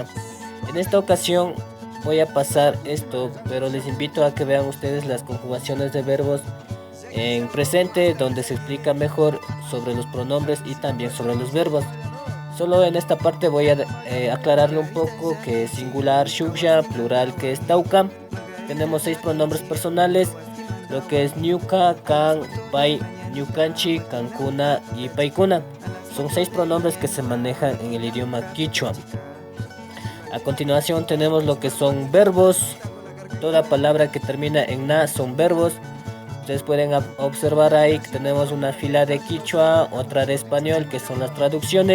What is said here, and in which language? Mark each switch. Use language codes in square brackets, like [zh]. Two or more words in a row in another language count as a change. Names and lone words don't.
[es] En esta ocasión voy a pasar esto, pero les invito a que vean ustedes las conjugaciones de verbos en presente, donde se explica mejor sobre los pronombres y también sobre los verbos. Solo en esta parte voy a aclararle un poco que es singular shuksha, plural que es tauca. Tenemos 6 pronombres personales, lo que es [qu] ñuka, kan, pai, ñukanchi, kankuna y paikuna. [es] Son 6 pronombres que se manejan en el idioma quichua. A continuación tenemos lo que son verbos. Toda palabra que termina en na son verbos. Ustedes pueden observar ahí que tenemos una fila de quichua, otra de español, que son las traducciones.